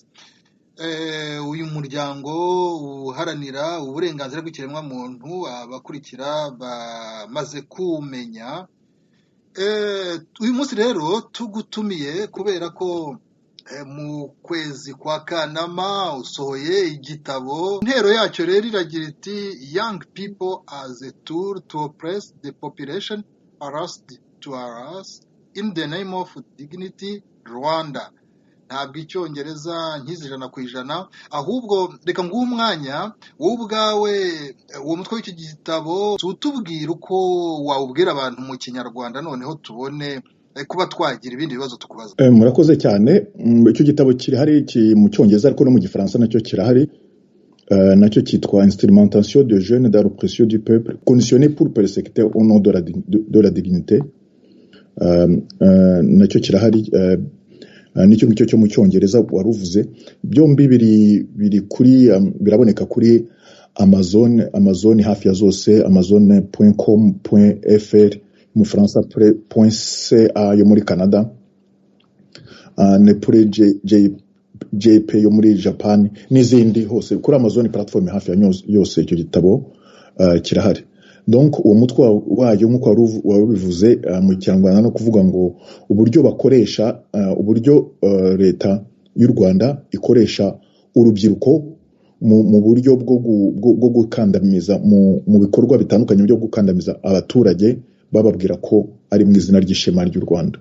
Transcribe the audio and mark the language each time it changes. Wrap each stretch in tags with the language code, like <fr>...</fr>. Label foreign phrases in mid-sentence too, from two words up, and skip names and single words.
<rw>Uyu muryango uharanira uburenganzira bw'ikiremwamuntu abakurikira bamaze kumenya. Uyu munsi rero tugutumiye kubera ko mu kwezi kwa Kanama usohoye igitabo. Intero yacyo rero iragira iti</rw> <en>Young People as a Tool to Oppress the Population Harassed to Harass in the Name of Dignity Rwanda.</en> <rw>Ntabwo icyongereza nk'ijana ku ijana, ahubwo reka nguhe umwanya wowe ubwawe uwo mutwe w'icyo gitabo tutubwira uko wawubwira abantu mu kinyarwanda, noneho tubone kuba twagira ibindi bibazo tukubaza. Murakoze cyane. Icyo gitabo kirahari mu cyongereza ariko no mu gifaransa nacyo kirahari. Nacyo cyitwa</rw> <fr>Instrumentation de jeunes dans l'oppression du peuple conditionné pour persécuter au nom de la dignité.</fr> <rw>Nacyo kirahari. Nicyo ngicyo cyo mu cyongereza waruvuze. Byombi biri kuri biraboneka kuri Amazon hafi ya zose, amazon.com.fr mu Faransa, .ca yo muri Canada, ne pour JP yo muri Japan n'izindi hose kuri Amazon platform hafi ya yose. Icyo gitabo kirahari. Donc uwo mutwe wayo nk'uko wabivuze mu Kinyarwanda no kuvuga ngo uburyo bakoresha uburyo leta y'u Rwanda ikoresha urubyiruko mu buryo bwo gukandamiza mu bikorwa bitandukanye byo gukandamiza abaturage bababwira ko ari mu izina ry'ishema ry'u Rwanda.</rw>